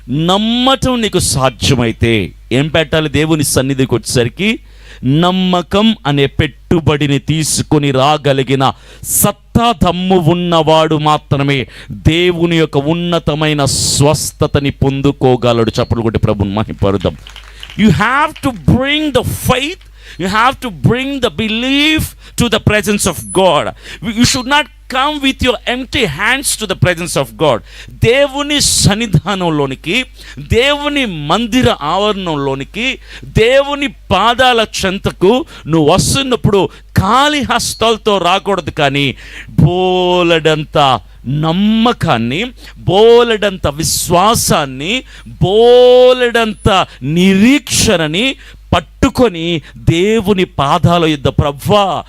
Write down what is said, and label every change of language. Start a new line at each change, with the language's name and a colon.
Telugu: నమ్మటం నీకు సాధ్యమైతే ఏం పెట్టాలి? దేవుని సన్నిధికి వచ్చేసరికి నమ్మకం అనే పెట్టుబడిని తీసుకొని రాగలిగిన సత్తా దమ్ము ఉన్నవాడు మాత్రమే దేవుని యొక్క ఉన్నతమైన స్వస్థతని పొందుకోగలడు. చప్పట్లు కొట్టి ప్రభుని మహిమపరుద్దాం.
English: You have to bring the faith, you have to bring the belief to the presence of God. You should not come with your empty hands to the presence of God.
Telugu: దేవుని సన్నిధానంలోనికి, దేవుని మందిర ఆవరణంలోనికి, దేవుని పాదాల చెంతకు నువ్వు వస్తున్నప్పుడు ఖాళీ హస్తాలతో రాకూడదు. కానీ బోలెడంత నమ్మకాన్ని, బోలెడంత విశ్వాసాన్ని, బోలెడంత నిరీక్షణని పట్టుకొని దేవుని పాదాల యొద్ద, ప్రభువా